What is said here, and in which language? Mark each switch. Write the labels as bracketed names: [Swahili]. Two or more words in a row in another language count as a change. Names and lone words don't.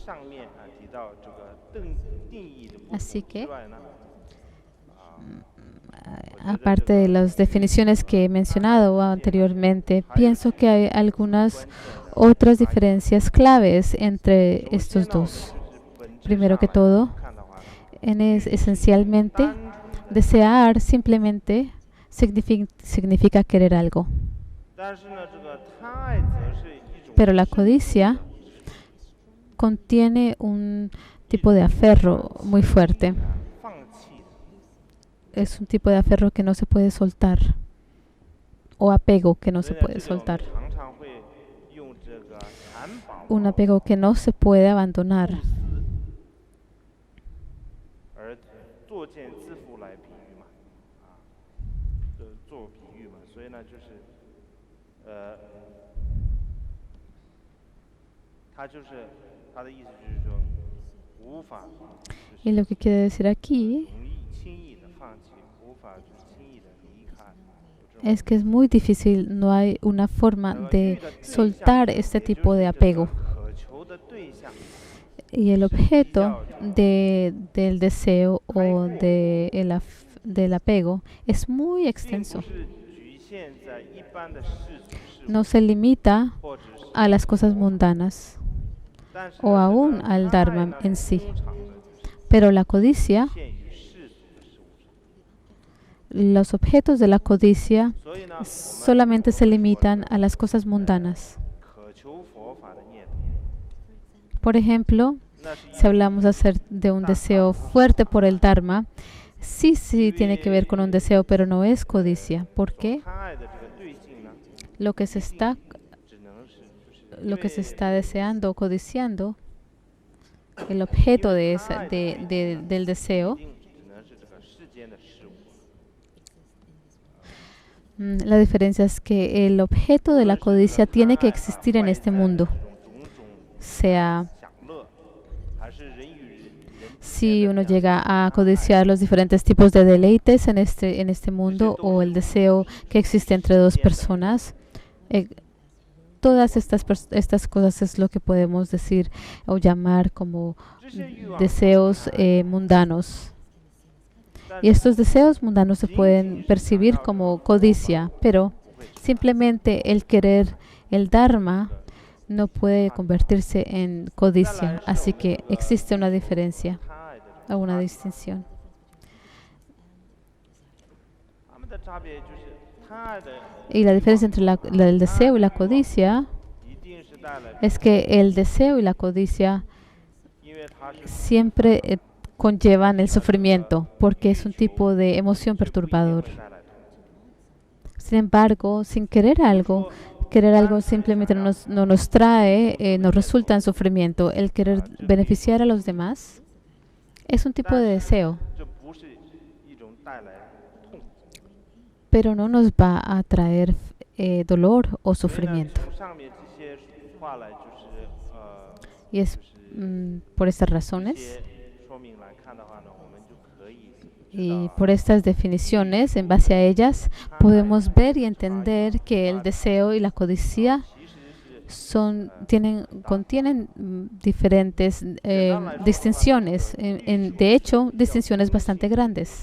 [Spanish] Así que, aparte de las definiciones que he mencionado anteriormente, pienso que hay algunas otras diferencias claves entre estos 2. Primero que todo, esencialmente, Desear simplemente significa querer algo. [Chinese] 但是呢，这个贪爱则是一种 [Spanish] Pero la [Chinese] 世俗 [Spanish] codicia [Chinese] 的 [Spanish] contiene un tipo de aferro muy fuerte. [Chinese] 放弃的。 [Spanish] Es un tipo de aferro que no se puede soltar. O apego que no [Chinese] 所 [Spanish] se [Chinese] 以呢， [Spanish] puede [Chinese] 这个我们 [Spanish] soltar. [Chinese] 常常会用这个缠绑 [Spanish] Un apego que no se puede abandonar. [Chinese] 不思而作茧自缚来比喻嘛，啊，做比喻嘛，所以呢，就是他的意思就是说，无法 [Spanish] Y lo que quiere decir aquí [Chinese] 容易轻易的放弃，无法就是轻易的离开。有这种 [Spanish] es que es muy difícil, no hay una forma [Chinese] 欲 [Spanish] de [Chinese] 的对象 [Spanish] soltar este [Chinese] 也 [Spanish] tipo [Chinese] 就是 [Spanish] de [Chinese] 这个 [Spanish] apego. [Chinese] 渴求的对象 [Spanish] Y el objeto del deseo o del apego es muy [Chinese] 并 [Spanish] extenso. [Chinese] 不是局限在一般的世俗事物 [Spanish] No se limita [Chinese] 或者是， [Spanish] a las cosas mundanas [Chinese] 但是 [Spanish] o [Chinese] 呢， [Spanish] aún [Chinese] 这个 [Spanish] al [Chinese] 贪爱 [Spanish] Dharma [Chinese] 呢 [Spanish] en sí. [Chinese] 通常呢就是 [Spanish] Pero la codicia, [Chinese] 限于世俗的事物上， [Spanish] los objetos de la codicia [Chinese] 所以呢，我们 [Spanish] solamente se limitan a las cosas mundanas. [Chinese] 渴求佛法的念头， [Spanish] Por ejemplo, [Chinese] 那是 [Spanish] si hablamos de un deseo fuerte por el Dharma, sí tiene que ver con un deseo, pero no es codicia. ¿Por qué? [Chinese] 贪爱的这个对境呢， [Spanish] Lo que se está, [Chinese] 只能是就是 [Spanish] lo que se [Chinese] 因为 [Spanish] está deseando o codiciando, el objeto del deseo, [Chinese] 一定只能是这个世间的事物， [Spanish] la diferencia es que el objeto de la codicia tiene que existir en este mundo, [Chinese] 这种种 [Spanish] sea [Chinese] 享乐，还是人与人 [Spanish] si uno llega a codiciar los diferentes tipos de deleites en este mundo o el deseo que existe entre dos personas. Todas estas cosas es lo que podemos decir o llamar como [Chinese] 这些欲望， [Spanish] deseos mundanos. [Chinese] 但 [Spanish] Y estos deseos mundanos se pueden percibir como codicia, pero simplemente el querer el Dharma no puede convertirse en codicia. Así que existe una diferencia [Chinese] 贪爱的这 [Spanish] o [Chinese] 个 [Spanish] una [Chinese] 差别 [Spanish] distinción. [Chinese] 他们的差别就是贪爱的 [Spanish] Y la diferencia entre el deseo y la codicia [Chinese] 一定是带来， [Spanish] es que el deseo y la codicia [Chinese] 因为它是 [Spanish] siempre conllevan el sufrimiento porque es un tipo de emoción [Chinese] 不一定 [Spanish] perturbador. [Chinese] 会带来痛苦。 [Spanish] Sin embargo, sin querer algo simplemente no nos trae, nos resulta en sufrimiento. El querer beneficiar a los demás es un tipo de deseo, [Chinese] 这不是一种带来痛苦。 [Spanish] pero no nos va a traer dolor o [Chinese] 所以呢， [Spanish] sufrimiento. [Chinese] 从上面这些话来，就是 [Spanish] Y es por estas razones [Chinese] 这些说明来看的话呢，我们就可以知 [Spanish] y [Chinese] 道 [Spanish] por estas definiciones, en base a ellas, podemos ver y entender que el deseo y la codicia [Chinese] 其实是 [Spanish] contienen diferentes distinciones, de hecho, distinciones bastante grandes.